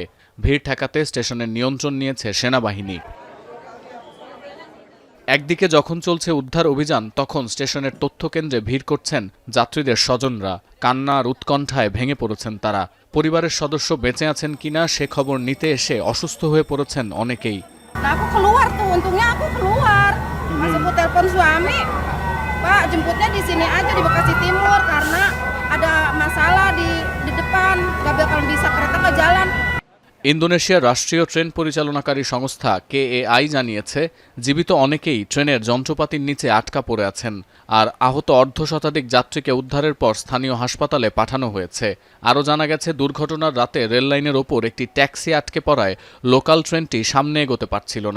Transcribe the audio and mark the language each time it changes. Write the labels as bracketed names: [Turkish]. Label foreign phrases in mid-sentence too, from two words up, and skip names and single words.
[Bangla] ভিড় ঠেকাতে স্টেশনের নিয়ন্ত্রণ নিয়েছে সেনাবাহিনী। একদিকে যখন চলছে উদ্ধার অভিযান, তখন স্টেশনের তথ্যকেন্দ্রে ভিড় করছেন যাত্রীদের স্বজনরা। কান্না আর উৎকণ্ঠায় ভেঙে পড়েছেন তারা। পরিবারের সদস্য বেঁচে আছেন কিনা সে খবর নিতে এসে অসুস্থ হয়ে পড়েছেন অনেকেই। [Indonesian] Aku keluar tuh, untungnya aku keluar. Pas aku telepon suami, Pak jemputnya di sini aja di Bekasi Timur karena ada masalah di depan, gak bakal bisa kereta ke jalan. [Bangla] ইন্দোনেশিয়ার রাষ্ট্রীয় ট্রেন পরিচালনাকারী সংস্থা KAI জানিয়েছে, জীবিত অনেকেই ট্রেনের যন্ত্রপাতির নিচে আটকা পড়ে আছেন, আর আহত অর্ধশতাধিক যাত্রীকে উদ্ধারের পর স্থানীয় হাসপাতালে পাঠানো হয়েছে। আরও জানা গেছে, দুর্ঘটনার রাতে রেললাইনের ওপর একটি ট্যাক্সি আটকে পড়ায় লোকাল ট্রেনটি সামনে এগোতে পারছিল না।